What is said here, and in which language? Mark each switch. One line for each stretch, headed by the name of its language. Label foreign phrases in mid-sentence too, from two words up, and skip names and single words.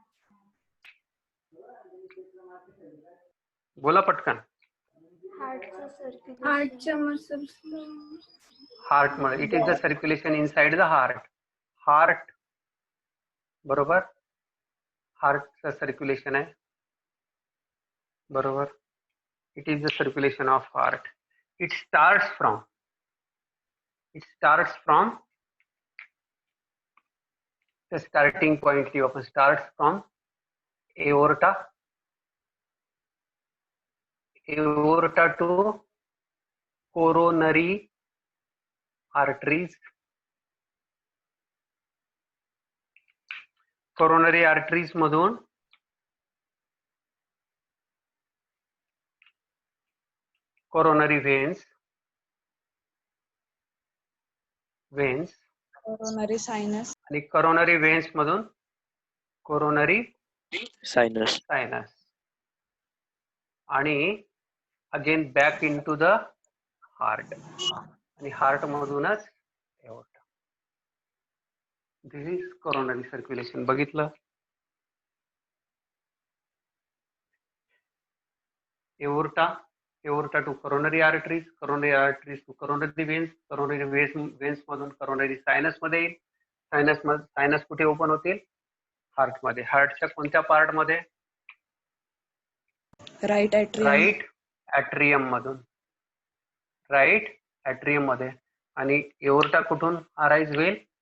Marathi: बोला पटकन. हार्टच्या मसल्स. हार्ट मध्ये.
English: It is the circulation inside the heart. Heart,
Marathi: बरोबर, हार्टचं सर्क्युलेशन आहे. बरोबर,
English: It is the circulation of heart. It starts from the starting point
Marathi: की आपण
English: starts from aorta to coronary arteries. coronary arteries मधून coronary veins, coronary sinus आणि coronary veins मधून coronary sinus
Marathi: आणि
English: again back into the heart
Marathi: आणि हार्ट मधूनच एओर्टा.
English: This is coronary circulation. बघितलं? एओर्टा टू coronary arteries, coronary arteries to coronary veins, coronary veins मधून coronary sinus
Marathi: मध्ये येईल. सायनस कुठे ओपन होतील? हार्ट मध्ये. हार्टच्या कोणत्या पार्ट मध्ये?
English: right atrium. right atrium
Marathi: मधून,
English: right atrium
Marathi: मध्ये. आणि एओर्टा कुठून अराईज होईल?